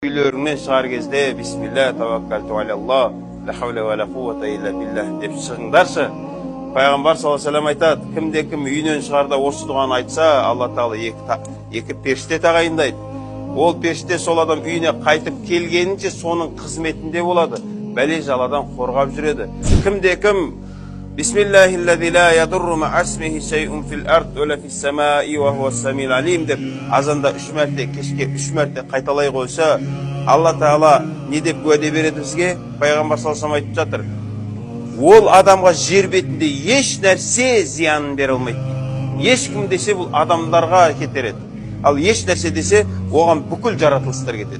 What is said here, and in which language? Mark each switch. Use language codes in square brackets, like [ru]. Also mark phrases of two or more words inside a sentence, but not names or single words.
[kk] Үйлеріңнен шығар кезде [ar] بسم الله توكلت على الله لا حول ولا قوة إلا بالله [kk] деп шығыңдаршы. Пайғамбар [ar] صلى الله عليه وسلم [kk] айтады, кімде-кім үйінен шығарда осы дұғаны айтса, Алла тағала екі періште тағайындайды. Ол періште сол адам үйіне қайтып келгенінше соның қызметінде болады. Бәле жаладан қорғап жүреді. Кімде-кім [ar] بسم الله الذي لا يضر مع اسمه شيء في الأرض ولا في السماء وهو السميع العليم [kk] деп азанда 3 мәрте, кешке 3 мәрте қайталай қойса, Алла Тағала не деп уәде береді бізге? Пайғамбар [ar] صلى الله عليه [kk] айтып жатыр. Ол адамға жер бетінде еш нәрсе зиянын бере алмайды. Ешкім десе бұл адамдарға кетер еді. Ал еш нәрсе десе оған бүкіл жаратылыстар кетеді.